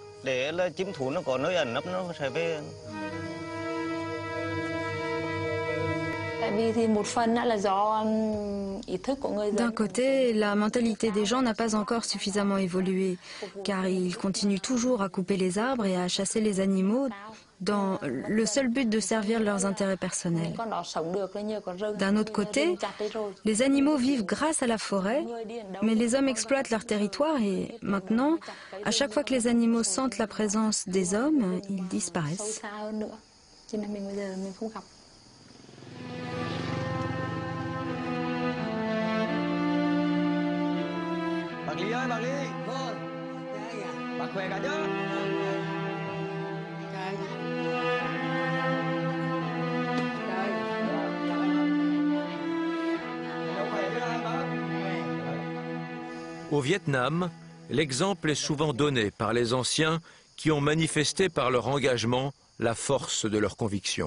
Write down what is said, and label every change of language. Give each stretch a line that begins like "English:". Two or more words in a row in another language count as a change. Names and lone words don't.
French: D'un côté, la mentalité des gens n'a pas encore suffisamment évolué, car ils continuent toujours à couper les arbres et à chasser les animaux dans le seul but de servir leurs intérêts personnels. D'un autre côté, les animaux vivent grâce à la forêt, mais les hommes exploitent leur territoire et maintenant, à chaque fois que les animaux sentent la présence des hommes, ils disparaissent.
Vietnamese: Bác Lý ơi, bác Lý. Bác khỏe cả chứ?
French: Au Vietnam, l'exemple est souvent donné par les anciens qui ont manifesté par leur engagement la force de leurs convictions.